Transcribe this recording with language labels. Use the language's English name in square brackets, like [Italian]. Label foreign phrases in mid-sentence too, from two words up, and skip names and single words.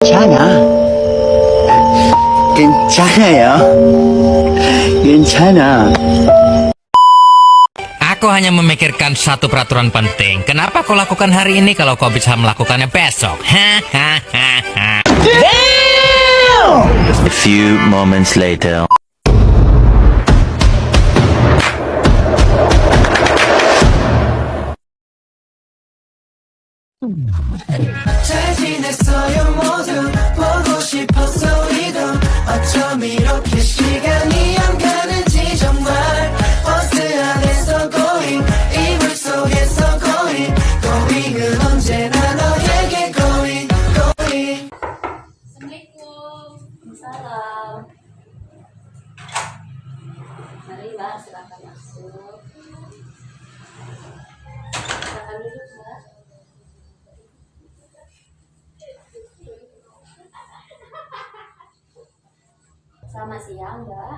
[Korean] 괜찮아. 괜찮아요. 괜찮아. [Indonesian] Aku hanya memikirkan satu peraturan penting. Kenapa kau lakukan hari ini kalau kau bisa melakukannya besok? Hahaha. [English] A few moments later. [Korean] 잘 지냈어요 모두 보고 싶었어 우리도 어쩜 이렇게 시간이 안 가는지 정말 버스 안에서 going 이불 속에서 [English] going going [Korean] 은 언제나 너에게 [English] going going. [Indonesian] Assalamualaikum. Salam. Mari Mbak, silakan masuk. Silakan duduk Mbak. Selamat siang Mbak.